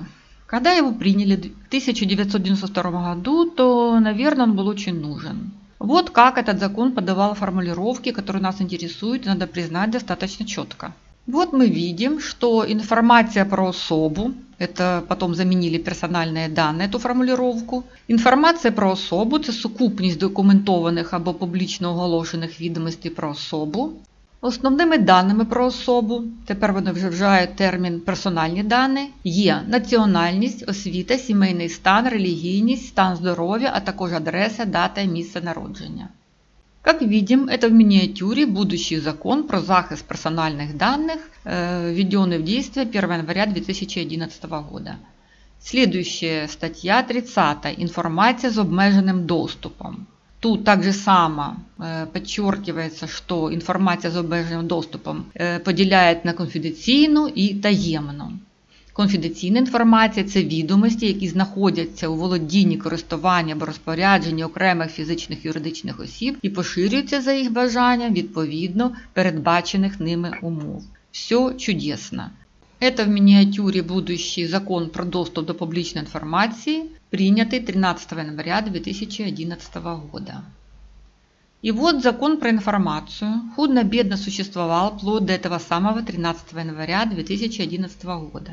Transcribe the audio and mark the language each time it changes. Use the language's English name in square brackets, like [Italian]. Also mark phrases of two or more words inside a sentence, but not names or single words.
[Russian] Когда его приняли в 1992 году, то, наверное, он был очень нужен. Вот как этот закон подавал формулировки, которые нас интересуют, и надо признать достаточно четко. Вот мы видим, что информация про особу, это потом заменили персональные данные, эту формулировку. [Ukrainian] Інформація про особу – це сукупність документованих або публічно оголошених відомостей про особу. Основними даними про особу, тепер вони вже вживають термін «персональні дані», є національність, освіта, сімейний стан, релігійність, стан здоров'я, а також адреса, дата і місце народження. [Russian] Как видим, это в миниатюре будущий закон [Ukrainian] про захист [Russian] персональных данных, введенный в действие 1 января 2011 года. Следующая статья 30. Информация с обмеженным доступом. Тут также само подчеркивается, что информация с обмеженным доступом [Ukrainian] поділяють на конфіденційну і таємну. Конфіденційна інформація – це відомості, які знаходяться у володінні, користуванні або розпорядженні окремих фізичних і юридичних осіб і поширюються за їх бажанням відповідно передбачених ними умов. [Russian] Все чудесно. Это в миниатюре будущий закон [Ukrainian] про доступ до [Russian] публичной информации, принятый 13 января 2011 года. И вот закон про информацию худо-бедно существовал вплоть до этого самого 13 января 2011 года.